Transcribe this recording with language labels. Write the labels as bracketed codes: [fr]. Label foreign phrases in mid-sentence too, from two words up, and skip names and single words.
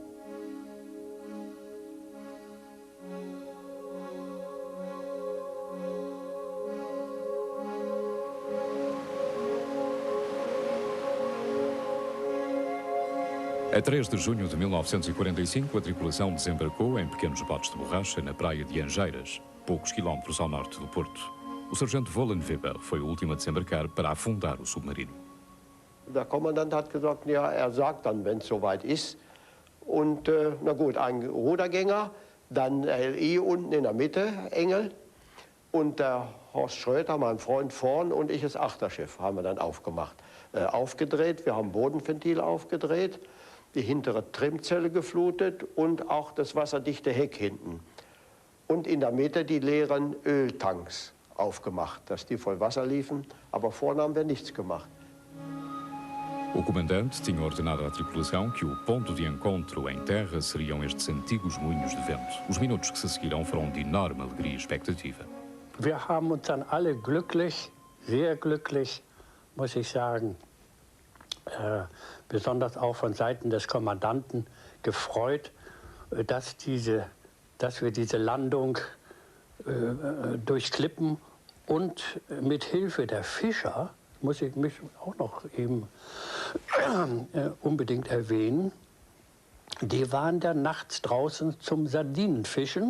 [pt] A 3 de junho de 1945, a tripulação desembarcou em pequenos botes de borracha na praia de Angeiras, poucos quilómetros ao norte do Porto. O sargento Vollenweber foi o último a desembarcar para afundar o submarino. [de] Der Kommandant hat gesagt, ja, sagt dann, wenn es soweit ist. Und na gut, ein Rudergänger, dann LI unten in der Mitte, Engel. Und der Horst Schröter, mein Freund, vorn und ich das Achterschiff haben wir dann aufgemacht. Aufgedreht, wir haben Bodenventil aufgedreht, die hintere Trimzelle geflutet und auch das wasserdichte Heck hinten. Und in der Mitte die leeren Öltanks aufgemacht, dass die voll Wasser liefen, aber vorne haben wir nichts gemacht. [pt] O comandante tinha ordenado à tripulação que o ponto de encontro em terra seriam estes antigos moinhos de vento. Os minutos que se seguiram foram de enorme alegria e expectativa. [de] Wir haben uns dann alle glücklich, sehr glücklich, muss ich sagen, besonders auch von Seiten des Kommandanten gefreut, dass wir diese Landung durch Klippen und mit Hilfe der Fischer, muss ich mich auch noch eben unbedingt erwähnen, die waren dann nachts draußen zum Sardinenfischen.